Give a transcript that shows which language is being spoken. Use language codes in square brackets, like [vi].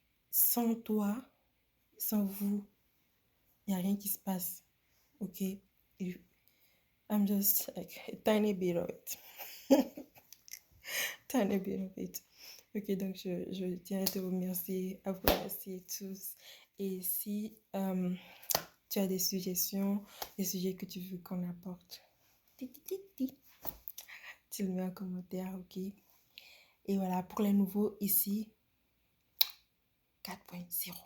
[fr] Sans toi, sans vous, il n'y a rien qui se passe. Ok? [en] I'm just like a tiny bit of it. Tiny bit of it. [fr] Ok, donc je tiens à te remercier, à vous remercier tous. Et si tu as des suggestions, des sujets que tu veux qu'on apporte, tu le mets en commentaire, ok? Et voilà, pour les nouveaux, ici, 4.0.